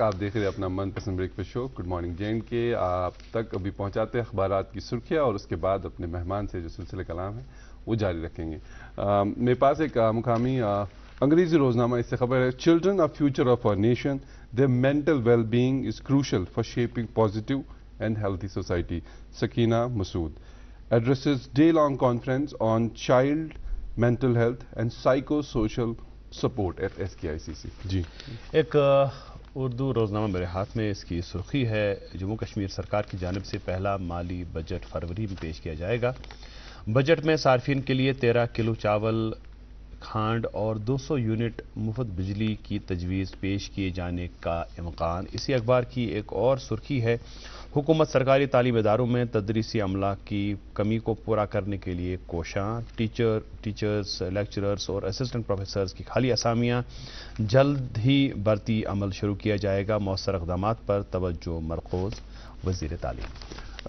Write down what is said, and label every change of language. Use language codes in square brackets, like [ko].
[ur] آپ دیکھ رہے ہیں اپنا من پسند بریک فاسٹ شو گڈ مارننگ جے کے. آپ تک ابھی پہنچاتے ہیں اخبارات کی سرخیاں اور اس کے بعد اپنے مہمان سے جو سلسلہ کلام ہے وہ جاری رکھیں گے. میرے پاس ایک مقامی انگریزی روزنامہ، اس سے خبر ہے [en] Children are future of our nation, their mental well-being is crucial for shaping positive and healthy society. Sakina Masood addresses day-long conference on child mental health and psychosocial support at SKICC. جی [ur] ایک اردو روزنامہ میرے ہاتھ میں، اس کی سرخی ہے جموں کشمیر سرکار کی جانب سے پہلا مالی بجٹ فروری میں پیش کیا جائے گا۔ بجٹ میں صارفین کے لیے 13 کلو چاول، کھانڈ اور 200 یونٹ مفت بجلی کی تجویز پیش کیے جانے کا امکان۔ اسی اخبار کی ایک اور سرخی ہے، حکومت سرکاری تعلیمی اداروں میں تدریسی عملہ کی کمی کو پورا کرنے کے لیے کوشاں، ٹیچرز، لیکچررز اور اسسٹنٹ پروفیسرز کی خالی اسامیاں جلد ہی بھرتی عمل شروع کیا جائے گا، مؤثر اقدامات پر توجہ مرکوز، وزیر تعلیم۔